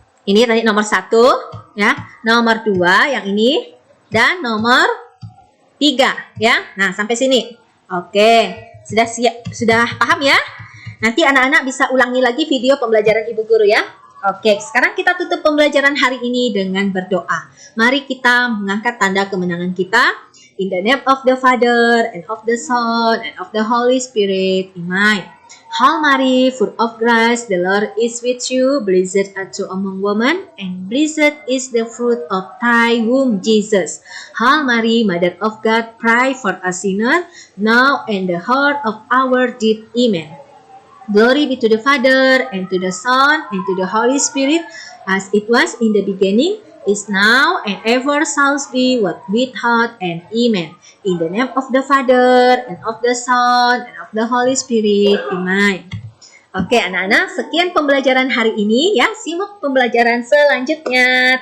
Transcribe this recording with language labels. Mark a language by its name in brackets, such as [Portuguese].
[Indonesian] Ini tadi nomor 1 ya, nomor 2 yang ini, dan nomor 3 ya. Nah, sampai sini. Oke, sudah paham ya? Nanti anak-anak bisa ulangi lagi video pembelajaran Ibu Guru ya. Oke, sekarang kita tutup pembelajaran hari ini dengan berdoa. Mari kita mengangkat tanda kemenangan kita. [English] In the name of the Father, and of the Son, and of the Holy Spirit. Amen. Hail Mary, full of grace, the Lord is with you. Blessed art thou among women, and blessed is the fruit of thy womb, Jesus. Hail Mary, Mother of God, pray for us sinners, now and the hour of our death. Amen. Glory be to the Father, and to the Son, and to the Holy Spirit, as it was in the beginning, is now, and ever shall be, what without, and amen. In the name of the Father, and of the Son, and of the Holy Spirit. Amen. [Indonesian] Oke anak-anak, sekian pembelajaran hari ini ya. Simak pembelajaran selanjutnya.